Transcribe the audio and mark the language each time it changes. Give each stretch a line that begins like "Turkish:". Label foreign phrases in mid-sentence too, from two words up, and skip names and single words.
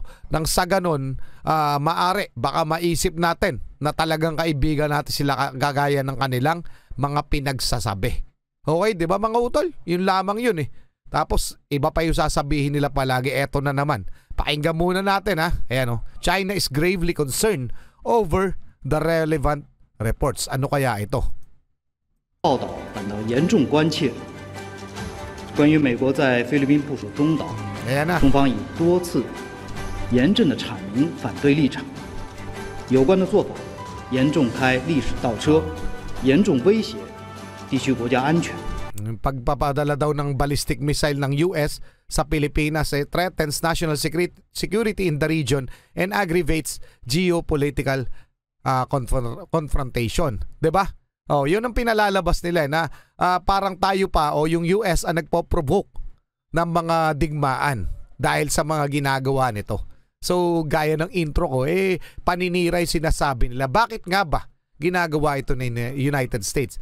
Filipino: Nang sa ganon, maari, baka maisip natin na talagang kaibigan natin sila gagaya ng kanilang mga pinagsasabi. Okay, di ba mga utol? Yun lamang yun eh. Tapos, iba pa yung sasabihin nila palagi. Eto na naman. Pakinggan muna natin ha. Ayan o.
English: China is gravely concerned over the relevant reports.
Filipino: Ano kaya ito?
Chinese: 报道感到严重关切。关于美国在菲律宾部署中岛，中方已多次严正地阐明反对立场。有关的做法严重开历史倒车，严重威胁地区国家安全。
Filipino: Pagpapadala daw ng
English: ballistic missile
Filipino: ng US sa Pilipinas
English: threatens national security in the region and aggravates geopolitical confrontation.
Filipino: 'Di ba? Oh, 'yun ang pinalalabas nila na parang tayo pa o yung US ang nagpo-provoke ng mga digmaan dahil sa mga ginagawa nito. So, gaya ng intro ko, paninira yung sinasabi nila. Bakit nga ba ginagawa ito ng United States.